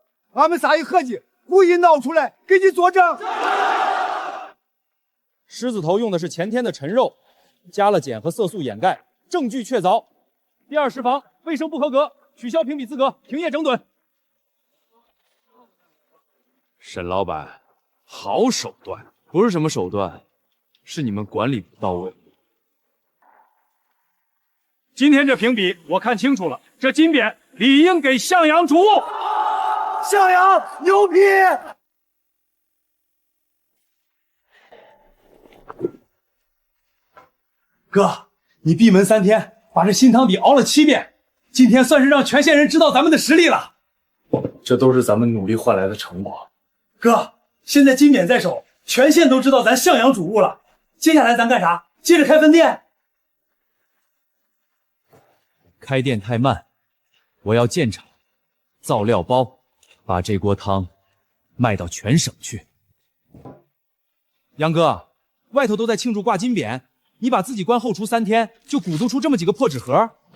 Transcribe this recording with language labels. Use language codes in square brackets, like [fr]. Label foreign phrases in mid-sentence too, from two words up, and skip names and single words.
[zh] 俺們仨一合計，故意鬧出來給你作證。獅子頭用的是前天的陳肉，加了鹼和色素掩蓋，證據確鑿。第二食房衛生不合格，取消評比資格，停業整頓。沈老板，好手段！不是什麼手段，是你們管理不到位。今天這評比我看清楚了，這金匾理应給向陽主務。向陽牛批！哥，你闭门3天，把这新汤底熬了7遍，今天算是让全县人知道咱們的實力了。這都是咱們努力換來的成果。哥，現在金匾在手，全縣都知道咱向陽主務了。接下來咱幹啥？ 接着開分店？開店太慢，我要建廠，造料包，把這鍋湯賣到全省去。楊哥，外頭都在慶祝掛金匾，你把自己關後廚3天，就鼓捣出這麼幾個破紙盒？